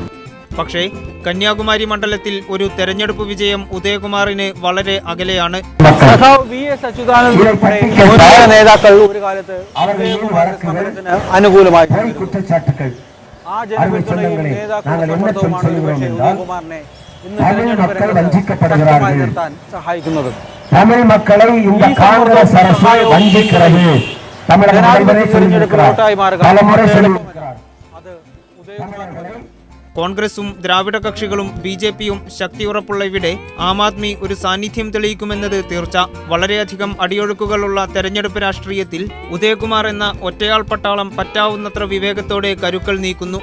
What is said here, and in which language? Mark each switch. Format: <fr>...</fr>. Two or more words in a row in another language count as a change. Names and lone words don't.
<ml>പക്ഷേ കന്യാകുമാരി മണ്ഡലത്തിൽ ഒരു തെരഞ്ഞെടുപ്പ് വിജയം ഉദയകുമാറിന് വളരെ അകലെയാണ്. നേതാക്കൾ ഒരു കാലത്ത് അനുകൂലമായി ആ ജനപിന്തുണയും നേതാക്കളുടെ സമ്മർദ്ദവുമാണ് ഒരുപക്ഷെ ഉദയകുമാറിനെ ഇന്ന് തെരഞ്ഞെടുപ്പ് നിർത്താൻ സഹായിക്കുന്നത്.</ml> <ta>தமிழ் மக்களை இந்த காங்கிரஸ் அரசு வஞ்சிக்கிறது.</ta> <ml>കോൺഗ്രസും ദ്രാവിഡ കക്ഷികളും BJPയും ശക്തിയുറപ്പുള്ള ഇവിടെ ആം ആദ്മി ഒരു സാന്നിധ്യം തെളിയിക്കുമെന്നത് തീർച്ച. വളരെയധികം അടിയൊഴുക്കുകളുള്ള തെരഞ്ഞെടുപ്പ് രാഷ്ട്രീയത്തിൽ ഉദയകുമാർ എന്ന ഒറ്റയാൾ പട്ടാളം പറ്റാവുന്നത്ര വിവേകത്തോടെ കരുക്കൾ നീക്കുന്നു.</ml>